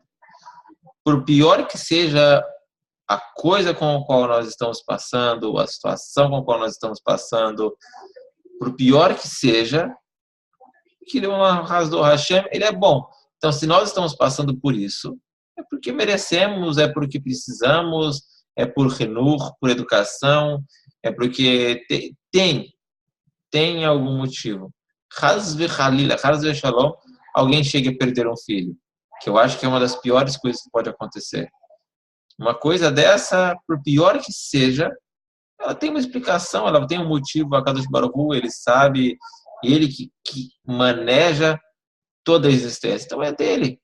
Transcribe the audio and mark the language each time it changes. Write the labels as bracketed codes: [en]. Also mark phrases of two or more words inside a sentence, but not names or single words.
[pt] Por pior que seja a coisa com a qual nós estamos passando, a situação com a qual nós estamos passando, por pior que seja, que o Hashem, ele é bom. Então, se nós estamos passando por isso, é porque merecemos, é porque precisamos, é por renur, por educação, é porque tem algum motivo. [he] חס וחלילה חס ושלום, [pt] alguém chega a perder um filho, que eu acho que é uma das piores coisas que pode acontecer. Uma coisa dessa, por pior que seja, ela tem uma explicação, ela tem um motivo. [he] הקדוש ברוך הוא, [pt] ele sabe, ele que maneja toda a existência. Então é dele.